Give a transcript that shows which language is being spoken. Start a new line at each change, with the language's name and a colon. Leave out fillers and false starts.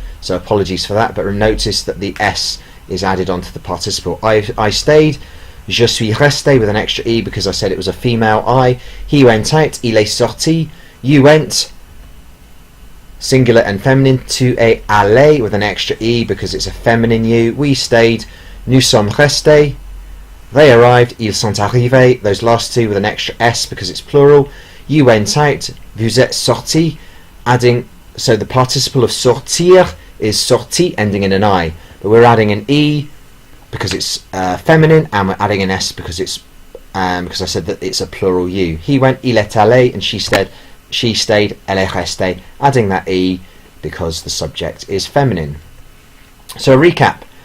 English: So apologies for that, but notice that the S is added onto the participle. I stayed,
French: je suis resté
English: with an extra E because I said it was a female I. He went out,
French: il est sorti.
English: You went, singular and feminine.
French: Tu es allé
English: with an extra E because it's a feminine you. We stayed,
French: nous sommes restés.
English: They arrived,
French: ils sont arrivés.
English: Those last 2 with an extra S because it's plural. You went out,
French: vous êtes sortis,
English: adding, so the participle of sortir is sorti, ending in an I, but we're adding an E because it's feminine, and we're adding an S because it's because I said that it's a plural you. He went,
French: il est allé,
English: and she stayed,
French: elle est restée,
English: adding that e because the subject is feminine. So a recap.